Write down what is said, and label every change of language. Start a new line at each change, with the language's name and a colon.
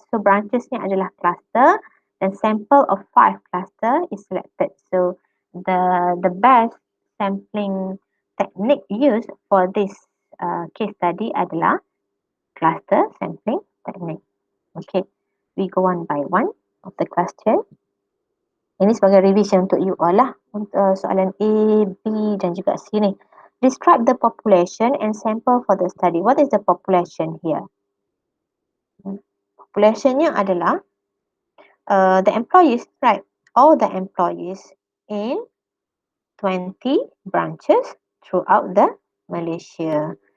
English: So branches
Malay: ni adalah
English: cluster, and sample of 5 cluster is selected. So the best sampling technique used for this case study
Malay: adalah
English: cluster sampling technique. Okay, we go one by one of the question.
Malay: Ini sebagai revision untuk
English: you all
Malay: lah. Untuk soalan A, B dan juga C ni.
English: Describe the population and sample for the study. What is the population here? Populationnya
Malay: adalah
English: the employees, right? All the employees in 20 branches throughout the Malaysia.